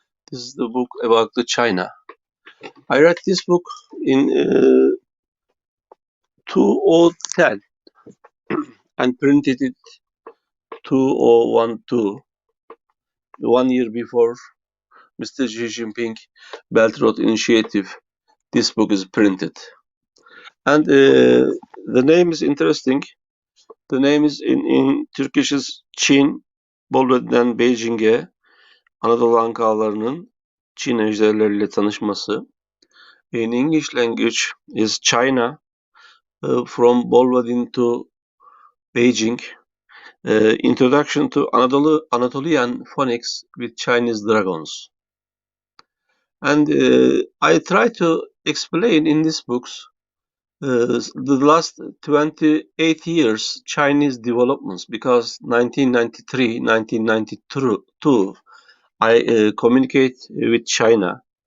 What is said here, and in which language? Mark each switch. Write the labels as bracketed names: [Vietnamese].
[English] This is the book about the China. I write this book in 2010 and printed it 2012, 1 year before Mr. Xi Jinping Belt Road Initiative. This book is printed, and the name is interesting. The name is in Turkish is [Turkish] Çin, Bolvadin'den Beijing'e Anadolu Ankalarının Çin ejderleriyle tanışması. [English] In English language is China, from Bolvadin to Beijing. Introduction to Anatolian Phoneix with Chinese dragons. And I try to explain in these books the last 28 years Chinese developments, because 1993, 1992 I communicate with China.